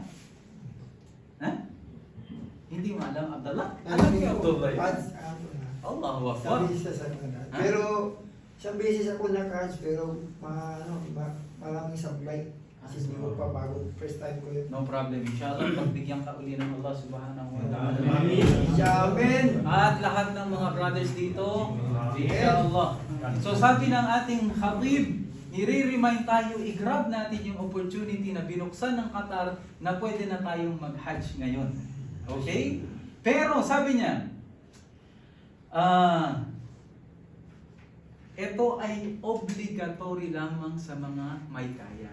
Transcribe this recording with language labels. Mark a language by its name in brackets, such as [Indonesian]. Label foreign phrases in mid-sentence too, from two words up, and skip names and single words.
[Filipino] Ha? Hindi mo alam, Abdullah? Alam niyo, [Arabic] عبد الله. الله أكبر. [Filipino] Pero, isang beses ako na-catch, pero maraming sablay. Kasi hindi ko pa bago, [English] first time [Filipino] ko yun. [English] No problem. [Filipino] Inshallah, pagbigyan ka uli ng [Arabic] الله سبحانه وتعالى. [Filipino] Amen! At lahat ng mga brothers dito, inshallah. So sabi ng ating khatib, i-remind tayo, i-grab natin yung opportunity na binuksan ng Qatar na pwede na tayong mag-hajj ngayon. Okay? Pero sabi niya, ito ay obligatory lamang sa mga may kaya.